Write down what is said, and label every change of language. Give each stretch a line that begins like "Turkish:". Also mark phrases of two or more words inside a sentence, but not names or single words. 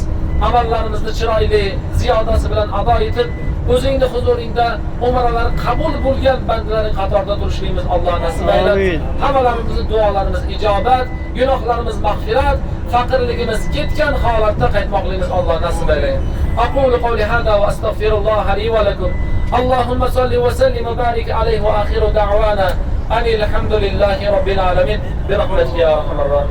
Uzbek: Amallarimizni chiroyli, ziyodasi bilan ado etib, o'zingni huzuringda umrlar qabul bo'lgan bandalarning qatorida turishimiz Alloh nasib aylasin. Hammalarimizni duolarimiz ijobat, gunohlarimiz mag'firat, faqirligimiz ketgan holatda qaytmoqligimiz Alloh nasib aylasin.
Arabic: أقول قولي هذا وأستغفر الله لي ولكم. اللهم صل وسلم وبارك عليه وآخر دعوانا الحمد لله رب العالمين برحمتك يا أرحم الراحمين.